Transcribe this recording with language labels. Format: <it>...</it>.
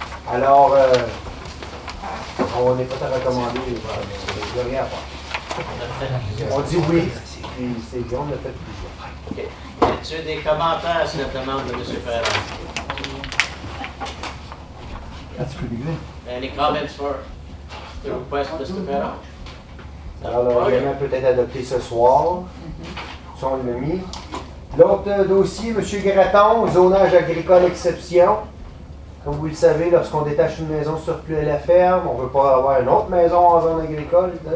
<fr>Alors, on n'est pas à recommander, il n'y a rien à faire. On dit oui, puis c'est bien, on a fait plusieurs. OK. Y a-t-il des commentaires sur la demande de M. Perron?</fr> <en>That's pretty good. Any comments for the request, Mr. Perron?</en> <fr>Alors, le règlement peut être adopté ce soir. Ça, on l'a mis. L'autre dossier, M. Graton, zonage agricole exception. Comme vous le savez, lorsqu'on détache une maison surplus à la ferme, on ne veut pas avoir une autre maison en zone agricole.</fr>